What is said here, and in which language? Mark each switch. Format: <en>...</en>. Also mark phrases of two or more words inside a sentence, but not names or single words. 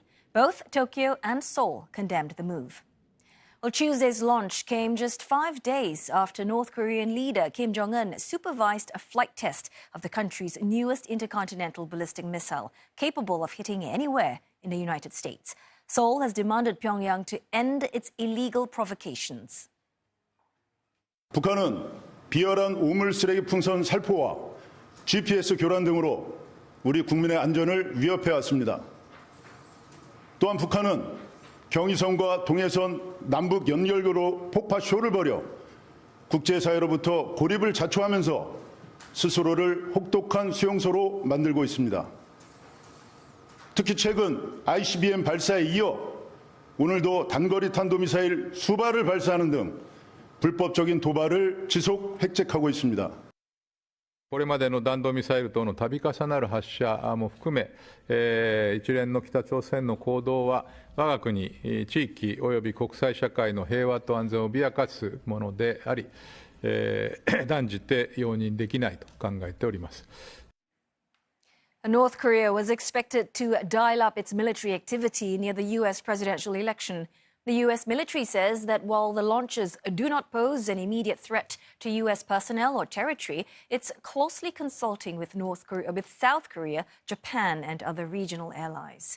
<en>Both Tokyo and Seoul condemned the move. Well, Tuesday's launch came just 5 days after North Korean leader Kim Jong-un supervised a flight test of the country's newest intercontinental ballistic missile, capable of hitting anywhere in the United States. Seoul has demanded Pyongyang to end its illegal provocations.</en> <ko>북한은 비열한 우물 쓰레기 풍선 살포와 GPS 교란 등으로 우리 국민의 안전을 위협해 왔습니다. 또한 북한은 경의선과 동해선 남북 연결교로 폭파 쇼를 벌여 국제사회로부터 고립을 자초하면서 스스로를 혹독한 수용소로 만들고 있습니다. 특히 최근 ICBM 발사에 이어 오늘도 단거리 탄도미사일 수발을 발사하는 등 불법적인 도발을 지속 획책하고 있습니다.</ko> <ja>これまでの弾道ミサイル等の度重なる発射も含め、一連の北朝鮮の行動は我が国、地域及び国際社会の平和と安全を脅かすものであり、断じて容認できないと考えております。</ja> <en>North Korea was expected to dial up its military activity near the U.S. presidential election. The U.S. military says that while the launches do not pose an immediate threat to U.S. personnel or territory, it's closely consulting with South Korea, Japan, and other regional allies.</en>